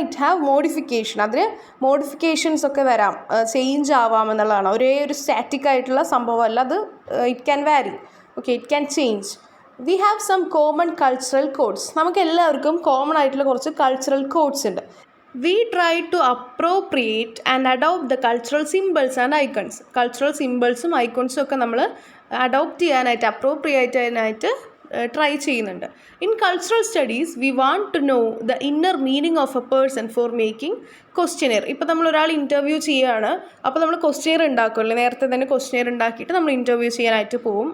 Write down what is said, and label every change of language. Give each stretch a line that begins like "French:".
English: it have modification,
Malayalam: അതിൽ modifications ഒക്കെ വരാം, ചേഞ്ച് ആവാം എന്നുള്ളതാണ്. ഒരേ ഒരു സ്റ്റാറ്റിക് ആയിട്ടുള്ള സംഭവമല്ല അത്.
English: it can vary,
Malayalam: okay,
English: It can change. We have some common cultural codes.
Malayalam: നമുക്ക് എല്ലാവർക്കും കോമൺ ആയിട്ടുള്ള കുറച്ച് കൾച്ചറൽ കോഡ്സ് ഉണ്ട്.
English: We try to appropriate and adopt the cultural symbols and icons.
Malayalam: Cultural സിമ്പിൾസും ഐക്കൺസും ഒക്കെ നമ്മൾ അഡോപ്റ്റ് ചെയ്യാനായിട്ട്, അപ്രോപ്രിയേറ്റ് ചെയ്യാനായിട്ട് ട്രൈ ചെയ്യുന്നുണ്ട്.
English: In cultural studies we want to know the inner meaning of a person for making questionnaire.
Malayalam: ഇപ്പോൾ നമ്മളൊരാൾ interview ചെയ്യുകയാണ്, അപ്പോൾ നമ്മൾ questionnaire ഉണ്ടാക്കുമല്ലോ, നേരത്തെ തന്നെ ക്വസ്റ്റ്യനെയർ ഉണ്ടാക്കിയിട്ട് നമ്മൾ ഇൻ്റർവ്യൂ ചെയ്യാനായിട്ട് പോകും.